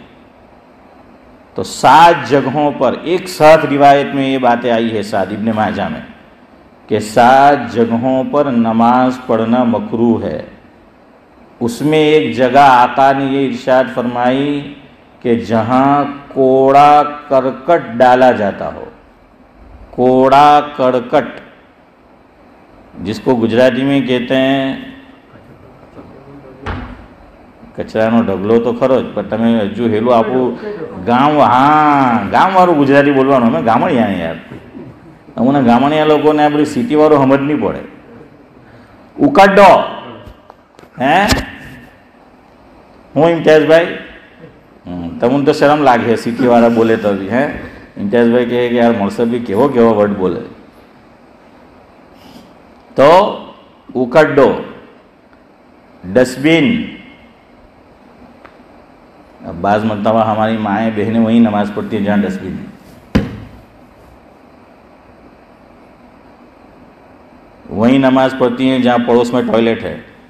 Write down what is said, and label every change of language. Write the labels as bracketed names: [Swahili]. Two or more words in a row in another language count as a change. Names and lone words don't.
[Urdu] تو 7 جگہوں پر ایک ساتھ روایت میں یہ باتیں آئی ہے سعد ابن ماجہ میں کہ 7 جگہوں پر نماز پڑھنا مکروہ ہے. اس میں ایک جگہ آقا نے یہ ارشاد فرمائی کہ جہاں کوڑا کرکٹ ڈالا جاتا ہو. کوڑا کرکٹ جس کو گجراتی میں کہتے ہیں [Gujarati] કચરાનો ઢગલો તો ખરો જ, પણ તમે હજુ હેલું આપણું ગામ, હા ગામવાળું ગુજરાતી બોલવાનું, અમે ગામડિયા યાર, અમને ગામડિયા લોકોને આ બધી સિટીવાળું સમજ નહીં પડે. ઉકડો હે હું ઇમ્તિયાઝભાઈ, તમને તો શરમ લાગે સિટીવાળા બોલે તો બી. હે ઇમ્તિયાઝભાઈ કહે કે યાર મળશે બી કેવો કેવો વર્ડ બોલે. તો ઉકડો, [Urdu] डस्टबिन. اب بعض مرتبہ ہماری مائیں بہنیں وہیں نماز پڑھتی ہیں جہاں ڈسٹ بن ہے، وہیں نماز پڑھتی ہیں جہاں پڑوس میں ٹوائلٹ ہے.